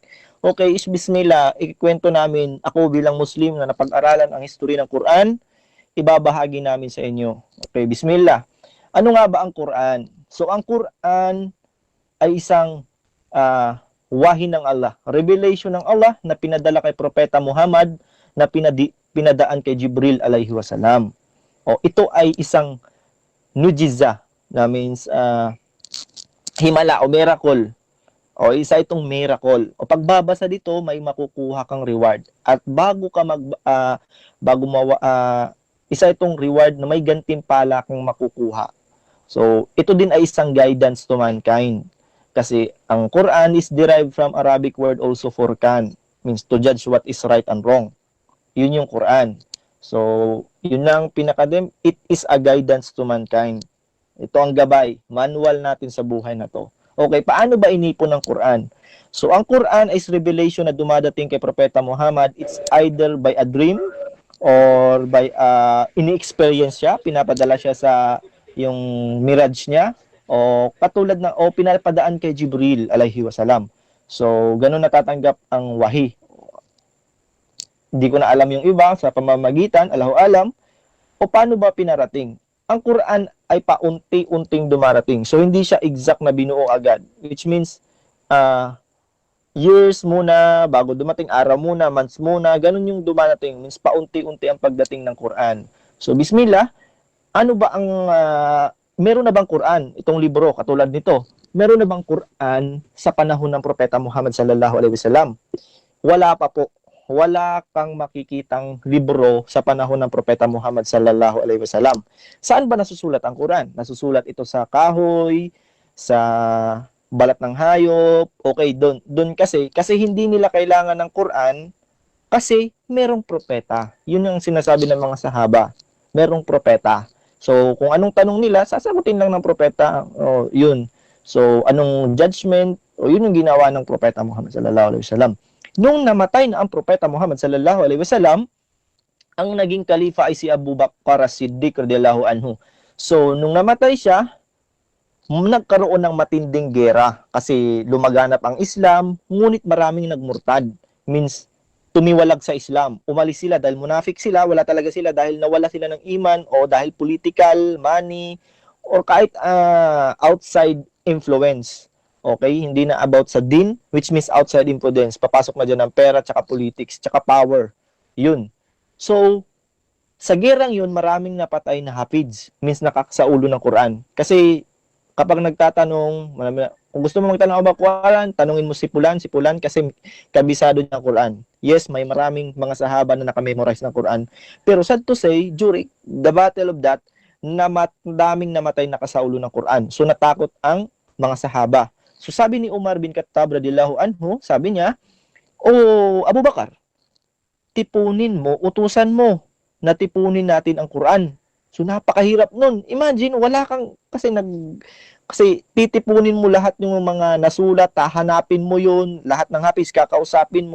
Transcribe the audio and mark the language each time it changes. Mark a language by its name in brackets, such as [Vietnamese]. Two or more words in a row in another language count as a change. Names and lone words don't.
[Filipino] Okay, bismillah, ikikwento namin, ako bilang Muslim na napag-aralan ang history ng Quran, ibabahagi namin sa inyo. Okay, bismillah. Ano nga ba ang Quran? So, ang Quran ay isang wahi ng Allah, revelation ng Allah na pinadala kay Propeta Muhammad na pinadaan kay Jibril [Arabic] alayhi wasalam. [Filipino] Ito ay isang mujiza, na means himala o miracle. Isa itong miracle. Pagbabasa dito, may makukuha kang reward. At isa itong reward na may gantimpala kang makukuha. So, ito din ay isang [English] guidance to mankind. [Filipino] Kasi ang [English] Quran is derived from Arabic word also furqan, means to judge what is right and wrong. [Filipino] Yun yung Quran. So, yun lang pinakadem, [English] it is a guidance to mankind. [Filipino] Ito ang gabay, manual natin sa buhay na to. Okay, paano ba inipon ng Quran? So, ang Quran [English] is revelation [Filipino] na dumadating kay Propeta Muhammad. [English] It's either by a dream or by [Filipino] ini-experience siya, pinapadala siya sa yung mirage niya, o katulad ng pinapadaan kay Jibril [Arabic] alayhi wasalam. [Filipino] So, ganun natatanggap ang wahi. Hindi ko na alam yung iba sa pamamagitan, [Arabic] Allahu alam, [Filipino] o paano ba pinarating? Ang Quran ay paunti-unting dumarating. So, hindi siya exact na binuo agad. Which means, years muna, bago dumating, araw muna, months muna, ganun yung dumarating. Means, paunti-unti ang pagdating ng Quran. So, bismillah, ano ba ang, meron na bang Quran? Itong libro, katulad nito. Meron na bang Quran sa panahon ng Propeta Muhammad [Arabic] sallallahu alaihi wasallam? [Filipino] Wala pa po. Wala kang makikitang libro sa panahon ng Propeta Muhammad [Arabic] sallallahu alaihi wasallam. [Filipino] Saan ba nasusulat ang Quran? Nasusulat ito sa kahoy, sa balat ng hayop. Okay, doon kasi hindi nila kailangan ng Quran kasi merong propeta. Yun ang sinasabi ng mga sahaba. Merong propeta. So, kung anong tanong nila, sasagutin lang ng propeta. Yun. So, anong judgment? Yun yung ginawa ng Propeta Muhammad [Arabic] sallallahu alaihi wasallam. [Filipino] Nung namatay na ang Propeta Muhammad [Arabic] sallallahu alaihi wasallam, [Filipino] ang naging kalifa ay si Abu Bakar as-Siddiq [Arabic] radhiyallahu anhu. [Filipino] So, nung namatay siya, nagkaroon ng matinding gera kasi lumaganap ang Islam, ngunit maraming nagmurtad. Means, tumiwalag sa Islam. Umalis sila dahil munafik sila, wala talaga sila dahil nawala sila ng iman o dahil political, money, or kahit [English] outside influence. [Filipino] Okay? Hindi na about sa din, [English] which means outside influence. [Filipino] Papasok na dyan ng pera, tsaka politics, tsaka power. Yun. So, sa gerang yun, maraming napatay na hafiz, means nakakasaulo ng Quran. Kasi, kapag nagtatanong, kung gusto mo magtanong about Quran, tanungin mo si Pulan kasi kabisado niya ang Quran. Yes, may maraming mga sahaba na nakamemorize ng Quran. [English] Pero sad to say, during the battle of that, [Filipino] daming namatay nakasaulo ng Quran. So natakot ang mga sahaba. So sabi ni Umar bin Khattab [Arabic] radhiyallahu anhu, [Filipino] sabi niya, "O Abu Bakar, tipunin mo, utusan mo na tipunin natin ang Quran." So napakahirap nun. Imagine, wala kang kasi titipunin mo lahat yung mga nasulat, hahanapin mo yun, lahat ng hafiz kakausapin mo.